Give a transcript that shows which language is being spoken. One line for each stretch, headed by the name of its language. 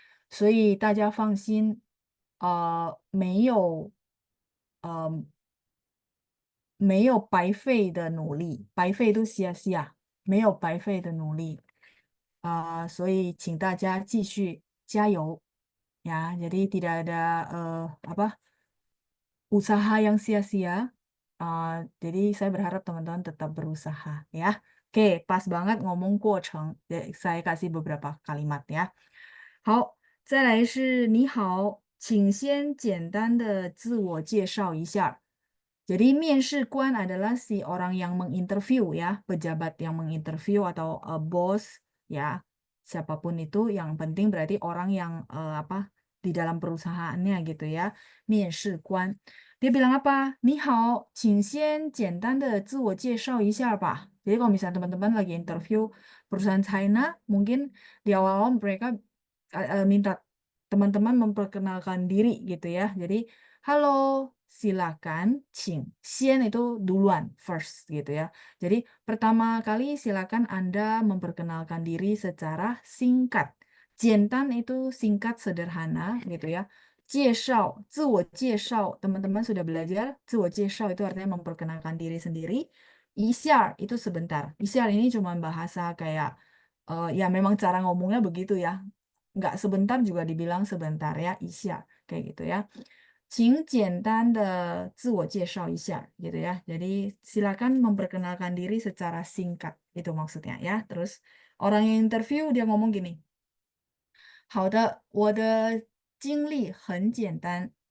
Chinese: 所以大家放心，没有，呃，没有白费的努力，白费都 sia-sia，没有白费的努力所以请大家继续加油ya.
Indonesian: Jadi tidak ada apa usaha yang sia-sia. Jadi saya berharap teman-teman tetap berusaha ya. Oke, pas banget ngomong 过程, saya kasih beberapa kalimat ya.
Chinese: 好，再来是你好，请先简单的自我介绍一下。
Indonesian: Jadi面试官 adalah si orang yang menginterview ya, pejabat yang menginterview atau bos ya, siapapun itu yang penting berarti orang yang apa di dalam perusahaannya gitu ya, 面试官. Dia bilang apa?
Chinese: 你好，请先简单的自我介绍一下吧.
Indonesian: Jadi kalau misalnya teman-teman lagi interview perusahaan China, mungkin di awal-awal mereka minta teman-teman memperkenalkan diri gitu ya. Jadi, halo, silakan, Cing. Sien itu duluan, first gitu ya. Jadi, pertama kali silakan Anda memperkenalkan diri secara singkat. Jentan itu singkat sederhana gitu ya. 介绍, 自我介绍, teman-teman sudah belajar, 自我介绍 itu artinya memperkenalkan diri sendiri. Isyar itu sebentar. Isyar ini cuma bahasa kayak ya memang cara ngomongnya begitu ya. Nggak sebentar juga dibilang sebentar ya, isyar kayak gitu ya.
Chinese: 请简单的自我介绍一下
Indonesian: gitu ya. Jadi silakan memperkenalkan diri secara singkat itu maksudnya ya. Terus orang yang interview dia ngomong gini,
Chinese: 好的，我的经历很简单。